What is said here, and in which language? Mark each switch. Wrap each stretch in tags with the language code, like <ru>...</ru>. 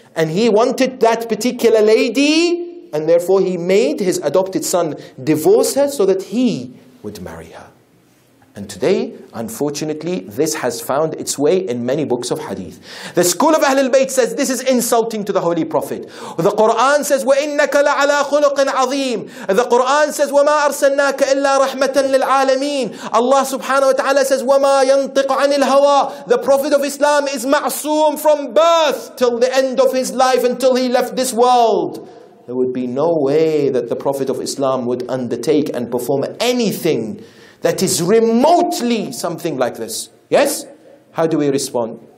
<en>And he wanted that particular lady, and therefore he made his adopted son divorce her so that he would marry her. And today, unfortunately, this has found its way in many books of hadith. The school of Ahl al-Bayt says this is insulting to the Holy Prophet. The Quran says,</en> <ar>وَإِنَّكَ لَعَلَىٰ خُلُقٍ عَظِيمٍ.</ar> <en>The Quran says,</en> <ar>وَمَا أَرْسَلْنَاكَ إِلَّا رَحْمَةً لِلْعَالَمِينَ.</ar> <en>Allah subhanahu wa ta'ala says,</en> <ar>وَمَا يَنطِقُ عَنِ الْهَوَىٰ.</ar> <en>The Prophet of Islam is ma'soom from birth till the end of his life, until he left this world. There would be no way that the Prophet of Islam would undertake and perform anything that is remotely something like this. Yes? How do we respond?</en>